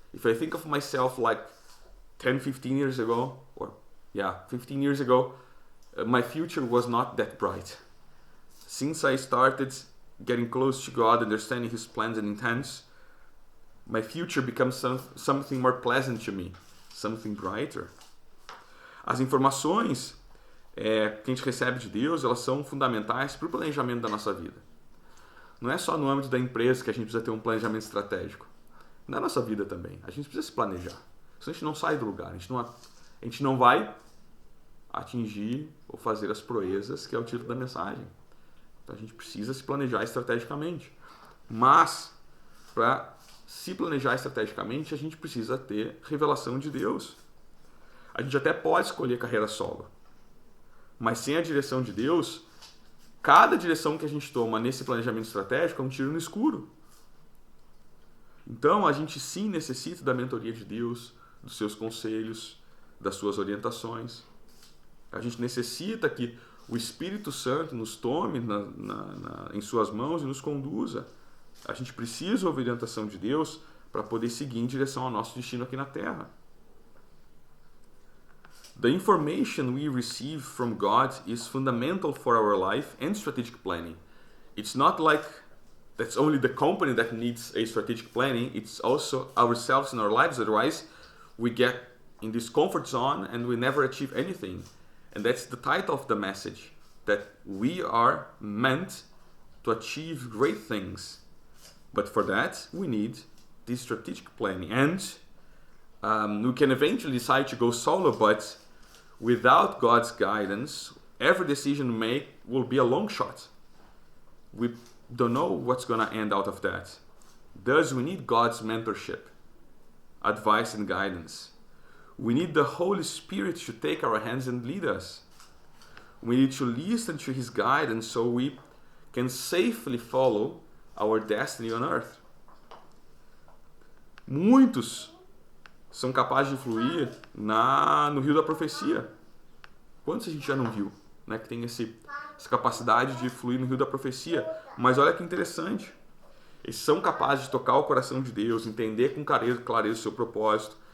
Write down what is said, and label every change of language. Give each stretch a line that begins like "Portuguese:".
English: If I think of myself like 10, 15 years ago, 15 years ago, my future was not that bright. Since I started getting close to God, understanding His plans and intents, my future becomes something more pleasant to me, something brighter.
Portuguese: As informações que a gente recebe de Deus, elas são fundamentais para o planejamento da nossa vida. Não é só no âmbito da empresa que a gente precisa ter um planejamento estratégico. Na nossa vida também. A gente precisa se planejar. Senão a gente não sai do lugar. A gente não vai atingir ou fazer as proezas, que é o título da mensagem. Então a gente precisa se planejar estrategicamente. Mas, para se planejar estrategicamente, a gente precisa ter revelação de Deus. A gente até pode escolher carreira solo. Mas sem a direção de Deus, cada direção que a gente toma nesse planejamento estratégico é um tiro no escuro. Então, a gente sim necessita da mentoria de Deus, dos seus conselhos, das suas orientações. A gente necessita que o Espírito Santo nos tome em suas mãos e nos conduza. A gente precisa ouvir a orientação de Deus para poder seguir em direção ao nosso destino aqui na Terra.
English: The information we receive from God is fundamental for our life and strategic planning. It's not like that's only the company that needs a strategic planning, it's also ourselves in our lives, otherwise we get in this comfort zone and we never achieve anything. And that's the title of the message, that we are meant to achieve great things. But for that, we need this strategic planning. And we can eventually decide to go solo, but without God's guidance, every decision we make will be a long shot. We don't know what's going to end out of that. Thus, we need God's mentorship, advice, and guidance. We need the Holy Spirit to take our hands and lead us. We need to listen to His guidance so we can safely follow our destiny on earth.
Portuguese: Muitos são capazes de fluir no rio da profecia. Quantos a gente já não viu, né, que tem essa capacidade de fluir no rio da profecia? Mas olha que interessante. Eles são capazes de tocar o coração de Deus, entender com clareza o seu propósito.